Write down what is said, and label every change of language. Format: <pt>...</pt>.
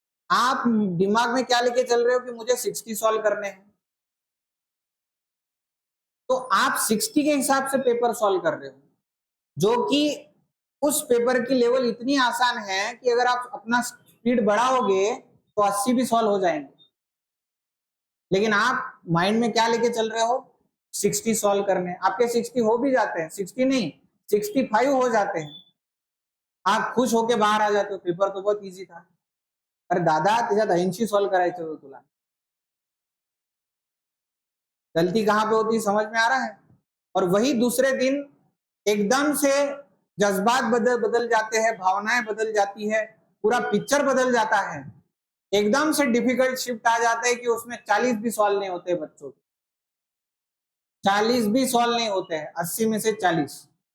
<hi>आप दिमाग में क्या लेके चल रहे हो कि मुझे 60 सॉल्व करने हैं, तो आप 60 के हिसाब से पेपर सॉल्व कर रहे हो, जो कि उस पेपर की लेवल इतनी आसान है कि अगर आप अपना स्पीड बढ़ाओगे तो 80 भी सॉल्व हो जाएंगे। लेकिन आप माइंड में क्या लेके चल रहे हो, 60 सॉल्व करने। आपके 60 हो भी जाते हैं, 60 नहीं 65 हो जाते हैं, आप खुश होके बाहर आ जाते हो, पेपर तो बहुत इजी था।</hi> <mr>अरे दादा त्याच्यात 80 सॉल्व करायचे होते तुला।</mr> <hi>गलती कहाँ पे होती है, समझ में आ रहा है? और वही दूसरे दिन एकदम से जज्बात बदल जाते हैं, भावनाएं बदल जाती है, पूरा पिक्चर बदल जाता है। एकदम से डिफिकल्ट शिफ्ट आ जाता है कि उसमें 40 भी सॉल्व नहीं होते बच्चों के, 40 भी सॉल्व नहीं होते हैं, 80 में से 40।</hi>